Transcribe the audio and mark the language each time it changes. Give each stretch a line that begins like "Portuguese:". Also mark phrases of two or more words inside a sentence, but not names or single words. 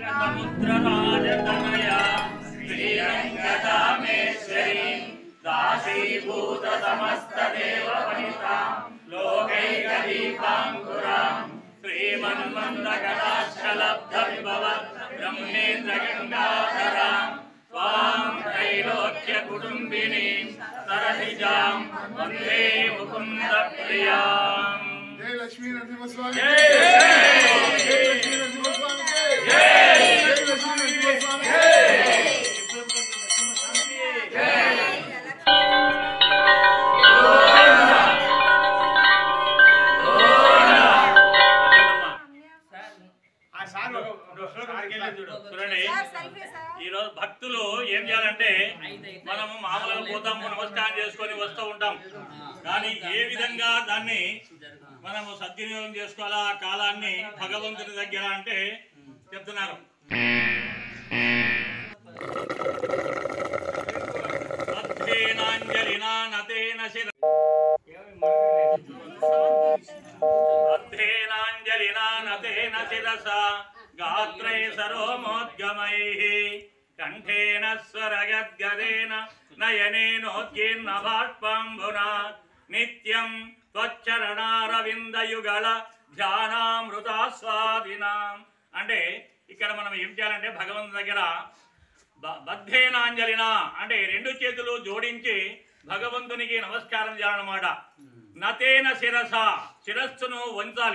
Sanskrit: समुद्रराजतनया श्रीरङ्गदामेश्वरी दासीभूत समस्तदेववनितां लोकैकदीपाङ्कुरां श्रीमन्मन्दकटाक्षलब्धविभवत् ब्रह्मेन्द्रगङ्गाधरां त्वां त्रैलोक्यकुटुम्बिनीं सरसिजां वन्दे मुकुन्दप्रियां। जय लक्ष्मी नरसिंहस्वामी जय लक्ष्मी नरसिंहस्वामी जय लक्ष्मी नरसिंहस्वामी
Telugu: ఈ రోజు భక్తులు ఏం చేయాలంటే మనము మామూలుగా పోతాము, నమస్కారం చేసుకొని వస్తూ ఉంటాం. కానీ ఏ విధంగా దాన్ని మనము సద్వినియోగం చేసుకోవాలా ఆ కాలాన్ని భగవంతుని దగ్గర అంటే చెప్తున్నారు.
Sanskrit: गात्रै सरोमोद्गमैः कण्ठेन स्वरगद्गदेन नयनेनोद्गीर्न बाष्पाम्बुना नित्यं त्वच्चरणारविन्दयुगल ధ్యానామృతాస్వాదినాం.
Telugu: అంటే ఇక్కడ మనం ఏం చేయాలంటే భగవంతుని దగ్గర బద్ధేనాంజలిన అంటే రెండు చేతులు జోడించి భగవంతునికి నమస్కారం చేయాలన్నమాట.
Sanskrit: నతేన శిరస
Telugu: శిరస్సును వంచాలి.